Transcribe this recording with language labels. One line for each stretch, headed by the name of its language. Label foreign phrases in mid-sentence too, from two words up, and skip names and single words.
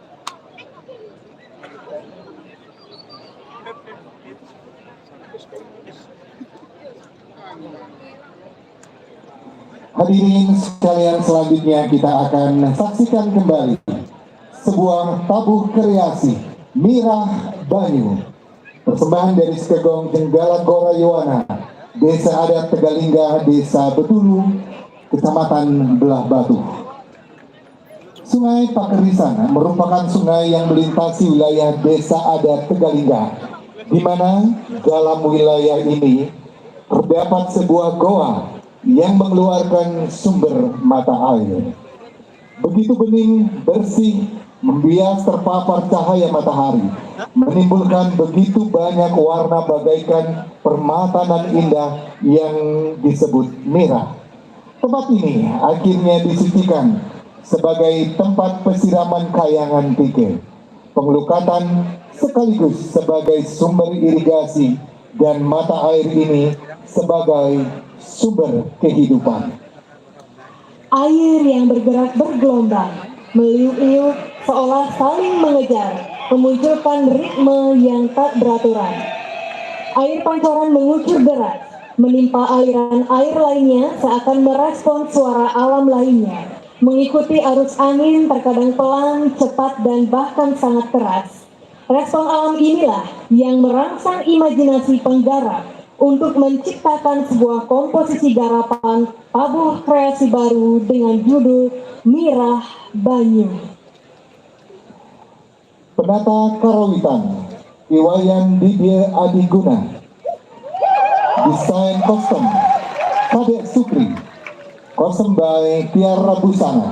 Indonesian: Hadirin sekalian, selanjutnya kita akan saksikan kembali sebuah tabuh kreasi Mirah Banyu, persembahan dari Sekegong Jenggala Gorayuwana, Desa Adat Tegalingga, Desa Betulu, Kecamatan Belah Batu. Sungai Pakerisan merupakan sungai yang melintasi wilayah Desa Adat Tegalingga, di mana dalam wilayah ini terdapat sebuah goa yang mengeluarkan sumber mata air. Begitu bening, bersih, membias terpapar cahaya matahari, menimbulkan begitu banyak warna bagaikan permata dan indah yang disebut mirah. Tempat ini akhirnya disucikan sebagai tempat pesiraman kayangan Tike, pengelukatan sekaligus sebagai sumber irigasi, dan mata air ini sebagai sumber kehidupan. Air yang bergerak bergelombang, meliuk-liuk seolah saling mengejar, memunculkan ritme yang tak beraturan. Air pancoran mengucur deras, menimpa aliran air lainnya seakan merespon suara alam lainnya, mengikuti arus angin terkadang pelan, cepat, dan bahkan sangat keras. Respon alam inilah yang merangsang imajinasi penggarap untuk menciptakan sebuah komposisi garapan tabuh kreasi baru dengan judul Mirah Banyu. Penata Karawitan Iwayan Didya Adiguna, desain kostum Kadek Sukri, kostum by Tiara Busana.